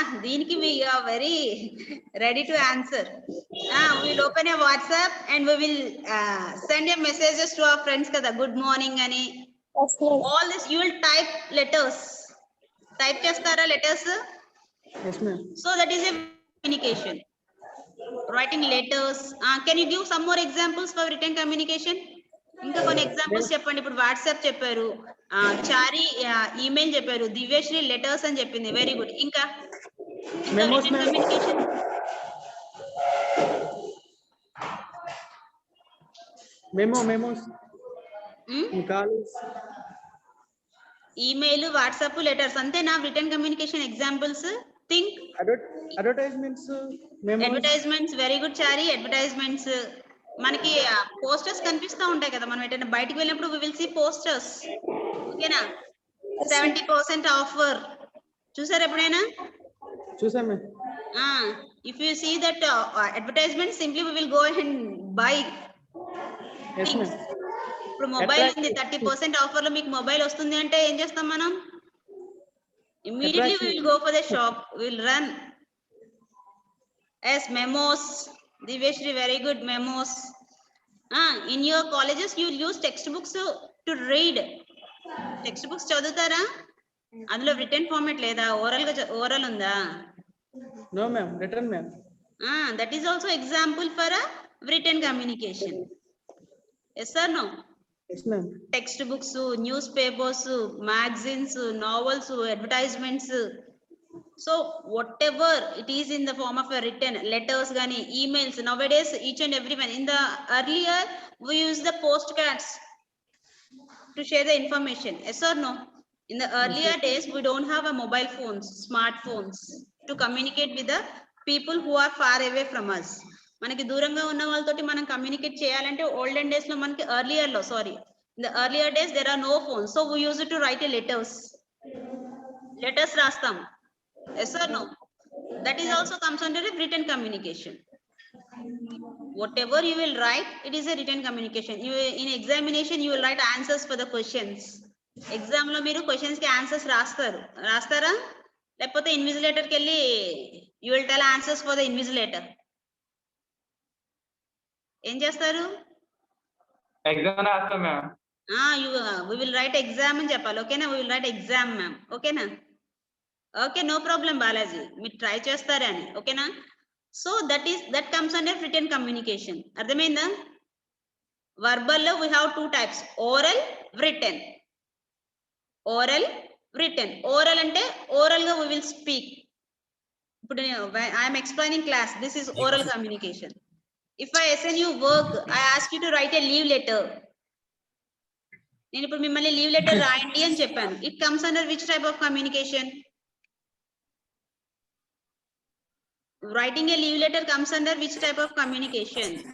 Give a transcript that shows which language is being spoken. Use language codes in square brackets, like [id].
[en] Deeniki we are very ready to answer. We will open a WhatsApp and we will send a messages to our friends kada good morning ani. All this you will type letters. [te] Type chestara letters. [en] Yes, ma'am. So that is a communication. Writing letters. Can you give some more examples for written communication? [te] ఇంకా కొన్ని examples చెప్పండి. ఇప్పుడు WhatsApp చెప్పారు, చారి email చెప్పారు, Divyasri letters అని చెప్పింది. [en] Very good. ఇంకా written communication Memos. Calls. [te] Email, WhatsApp, letters అంతేనా return communication examples? [en] Think. Advertisements. Memos. Advertisements. Very good Chari. [te] అడ్వర్టైజ్మెంట్స్ మనకి పోస్టర్స్ కనిపిస్తూ ఉంటాయి కదా, మనం ఎటైనా బయటకు వెళ్ళినప్పుడు [en] we will see posters. [te] ఓకేనా? 70% ఆఫర్ చూసారు ఎప్పుడైనా? చూసాం ma'am. [en] If you see that advertisement, simply we will go and buy. Yes, ma'am. [te] ఇప్పుడు మొబైల్ ఉంది 30% ఆఫర్ లో మీకు మొబైల్ వస్తుంది అంటే ఏం చేస్తాం మనం? [en] Immediately we will go for the shop, we will run. As memos, Diveshri, very good. Memos. In your colleges you will use textbooks to read. [te] Textbooks చదువుతారా? అందులో written format లేదా? oral ఉందా? [en] No, ma'am. Written, ma'am. That is also example for a written communication. Yes or no? Yes, ma'am. Textbooks, newspapers, magazines, novels, advertisements. So whatever it is in the form of a written, letters gani, emails, nowadays each and everyone. In the earlier we use the postcards to share the information. Yes or no? In the earlier days we don't have a mobile phones, smartphones to communicate with the people who are far away from us. [te] మనకి దూరంగా ఉన్న వాళ్ళతోటి మనం communicate చేయాలంటే olden days లో మనకి [en] in the earlier days there are no phones, so we use it to write a letters రాస్తాం. Yes or no? That is also comes under a written communication. Whatever you will write, it is a written communication. In examination you will write answers for the questions. [te] Exam లో మీరు questions కి answers రాస్తారా? లేకపోతే invigilator కి వెళ్ళి you will tell answers for the invigilator. ఏం చేస్తారు? Exam రాస్తాం ma'am. [en] We will write exam అని చెప్పాలి. ఓకేనా? we will write exam ma'am. ఓకేనా? Okay, no problem Balaji. [te] మీరు ట్రై చేస్తారని. ఓకేనా? [en] So that comes under written communication. అర్థమైందా? Verbal lo we have two types, oral, written. Oral, written. Oral ante oral ga we will speak. Ippudu I am explaining class, this is oral communication. If I assign you work, I ask you to write a leave letter. [te] నేను ఇప్పుడు మిమ్మల్ని leave letter రాయండి అని చెప్పాను. [en] It comes under which type of communication? Writing a leave letter comes under which type of communication?